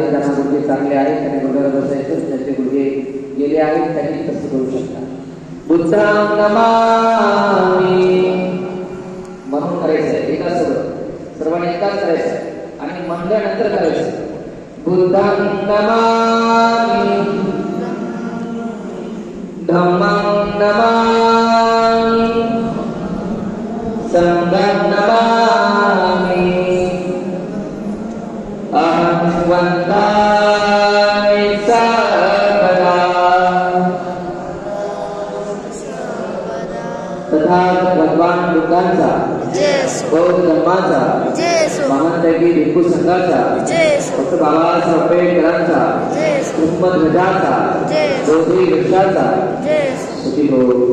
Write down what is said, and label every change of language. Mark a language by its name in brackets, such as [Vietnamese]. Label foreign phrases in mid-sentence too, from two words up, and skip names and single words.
[Marathi] कोणाचे गुडघे चांगले आहेत त्याने गुडघ्यावर बसायचं, ज्याचे गुडघे गेले आहेत त्यांनी तसं करू शकता. [Pali] बुद्धां नमामि [Marathi] म्हणून करायचं, एकाच सर्वांनी एकाच करायचं आणि म्हणल्यानंतर करायचं. [Pali] बुद्धां नमामि धम्मं नमामि संघं नमामि अहं वन्दामि सर्वदा [Marathi] तथागत भगवान बुद्धांचा, बौद्ध धर्माचा, महानदैवी भिक्खू संघाचा, डॉक्टर बाबासाहेब आंबेडकरांचा, ध्वजाचा, बोधी वृक्षाचा सुखी हो.